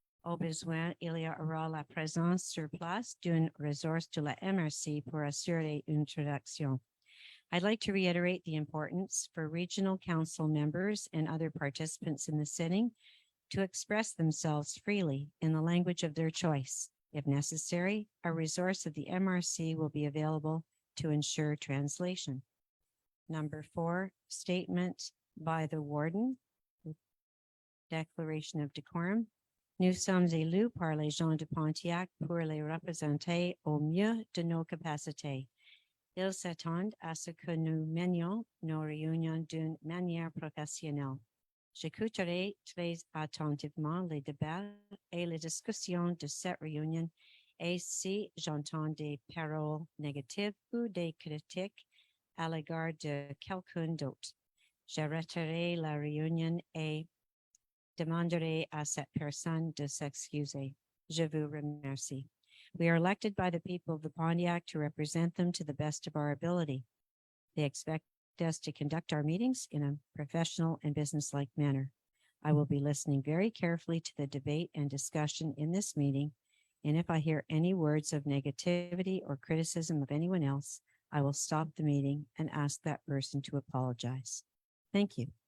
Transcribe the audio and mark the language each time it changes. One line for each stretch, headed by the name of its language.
French: Au besoin, il y aura la présence sur place d'une ressource de la MRC pour assurer une traduction.
English: I'd like to reiterate the importance for regional council members and other participants in the sitting to express themselves freely in the language of their choice. If necessary, a resource of the MRC will be available to ensure translation. Number 4, statement by the warden.
French: Déclaration of décorum. Nous sommes élus par les gens de Pontiac pour les représenter au mieux de nos capacités. Ils s'attendent à ce que nous menions nos réunions d'une manière professionnelle. J'écouterai très attentivement les débats et les discussions de cette réunion et si j'entends des paroles négatives ou des critiques à l'égard de quelqu'un d'autre, j'arrêterai la réunion et demanderai à cette personne de s'excuser. Je vous remercie.
English: We are elected by the people of the Pontiac to represent them to the best of our ability. They expect us to conduct our meetings in a professional and businesslike manner. I will be listening very carefully to the debate and discussion in this meeting, and if I hear any words of negativity or criticism of anyone else, I will stop the meeting and ask that person to apologize. Thank you.